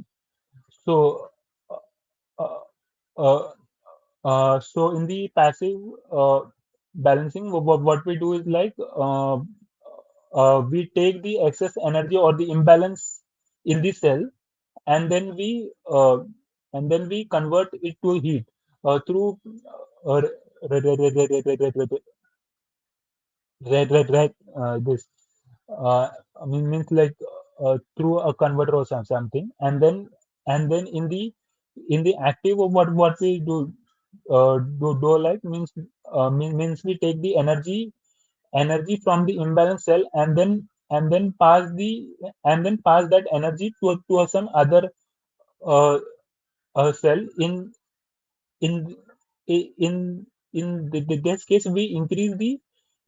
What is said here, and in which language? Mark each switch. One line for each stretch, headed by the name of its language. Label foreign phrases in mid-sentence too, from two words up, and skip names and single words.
English: So uh, uh, so in the passive uh, balancing, what we do is like we take the excess energy or the imbalance in the cell, and then we convert it to heat through uh, re- re- re- re- re- re- re- re- this uh, means like through a converter or something, and then in the active of what we do like means we take the energy from the imbalance cell, and then pass that energy to some other uh, cell in in in this case we increase the